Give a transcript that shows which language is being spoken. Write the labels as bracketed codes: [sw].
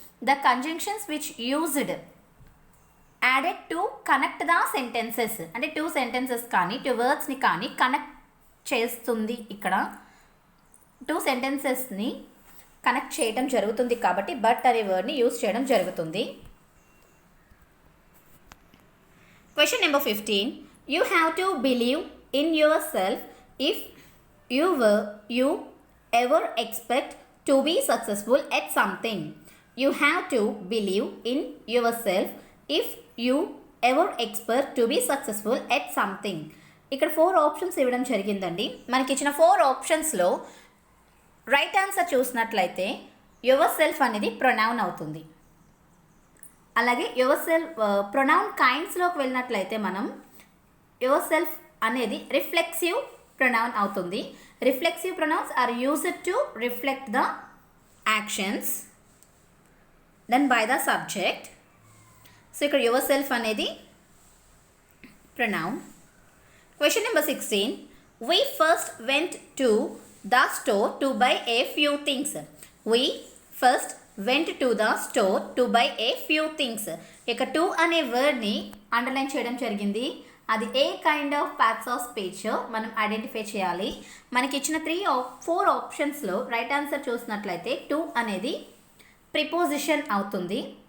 [en] the conjunctions which used added to connect the sentences, [te] అంటే 2 sentences కానీ 2 వర్డ్స్ని కానీ connect చేస్తుంది. ఇక్కడ 2 సెంటెన్సెస్ని కనెక్ట్ చేయడం జరుగుతుంది కాబట్టి బట్ అనే వర్డ్ని యూజ్ చేయడం జరుగుతుంది. [en] Question number 15. You have to believe in yourself if you ever expect to be successful at something. You have to believe in yourself if you ever expect to be successful at something. [te] ఇక్కడ 4 options ఇవ్వడం జరిగిందండి. మనకి ఇచ్చిన 4 ఆప్షన్స్లో right answer చూసినట్లయితే your self అనేది pronoun అవుతుంది. అలాగే యువర్ సెల్ఫ్ ప్రొనౌన్ కైండ్స్లోకి వెళ్ళినట్లయితే మనం యువర్ సెల్ఫ్ అనేది రిఫ్లెక్సివ్ ప్రొనౌన్ అవుతుంది. [en] Reflexive pronouns are used to reflect the actions done by the subject. [te] So ఇక్కడ యువర్ సెల్ఫ్ అనేది pronoun. [en] Question number 16. We first went to the store to buy a few things. We first went to the store to buy a few things. [te] ఇక to అనే వర్డ్ని underline చేయడం జరిగింది. అది ఏ kind of parts of speech మనం identify చేయాలి. మనకి ఇచ్చిన 4 ఆప్షన్స్లో రైట్ ఆన్సర్ చూసినట్లయితే టు అనేది ప్రిపోజిషన్ అవుతుంది.